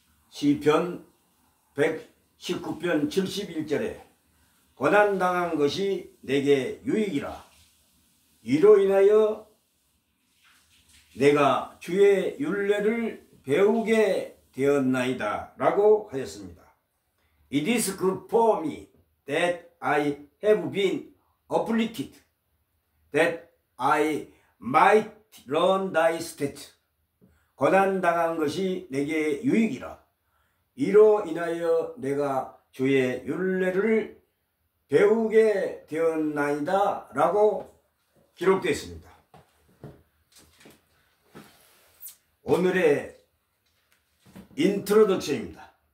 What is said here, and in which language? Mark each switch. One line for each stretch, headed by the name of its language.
Korean: 시편 119편 71절에 고난당한 것이 내게 유익이라. 이로 인하여 내가 주의 율례를 배우게 되었나이다 라고 하였습니다.
English: It is good for me that I have been afflicted, that I might learn thy statutes.
Korean: 고난당한 것이 내게 유익이라. 이로 인하여 내가 주의 율례를 배우게 되었나이다 라고 기록되어 있습니다. 오늘의 인트로덕션입니다.